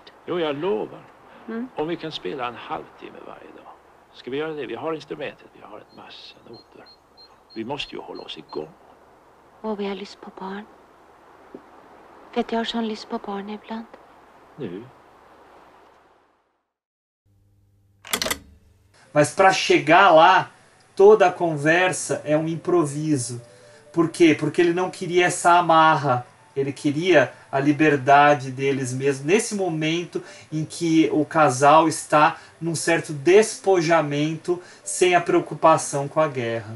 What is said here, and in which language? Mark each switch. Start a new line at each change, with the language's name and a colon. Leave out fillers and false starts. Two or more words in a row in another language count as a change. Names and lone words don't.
Swedish: Jo, jag lovar. Mm. Om vi kan spela en halvtimme varje dag. Ska vi göra det? Vi har instrumentet, vi har en massa noter. Vi måste ju hålla oss igång. Och vi har lyssnat på barn. Vet jag har sån lyssn på barn ibland. Nu.
Portuguese: Mas para chegar lá, toda a conversa é um improviso. Por quê? Porque ele não queria essa amarra. Ele queria a liberdade deles mesmos. Nesse momento em que o casal está num certo despojamento, sem a preocupação com a guerra.